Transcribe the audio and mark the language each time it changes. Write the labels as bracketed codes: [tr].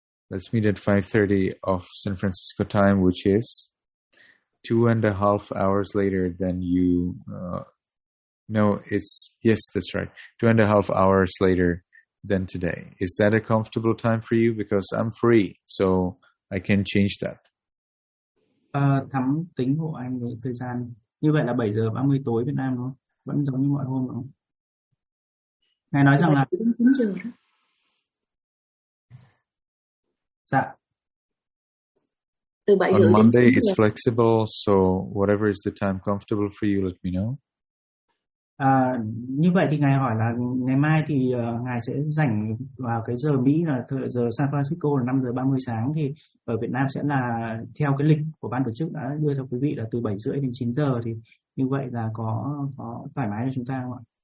[en] Let's meet at 5:30 of San Francisco time, which is 2.5 hours later than you. No, it's yes, that's right. 2.5 hours later than today. Is that a comfortable time for you? Because I'm free, so I can change that. [vi] Thắm tính hộ anh với thời gian. Như vậy là 7 giờ 30 tối Việt Nam đúng không? Vẫn giống như mọi hôm đúng không? Ngài nói rằng là... Dạ. [en] On Monday, it's flexible, so whatever is the time comfortable for you, let me know. [vi] Như vậy thì ngài hỏi là ngày mai thì ngài sẽ rảnh vào cái giờ Mỹ là giờ San Francisco là 5:30 sáng, thì ở Việt Nam sẽ là theo cái lịch của ban tổ chức đã đưa cho quý vị là từ 7:30 đến 9 giờ, thì như vậy là có thoải mái cho chúng ta không ạ?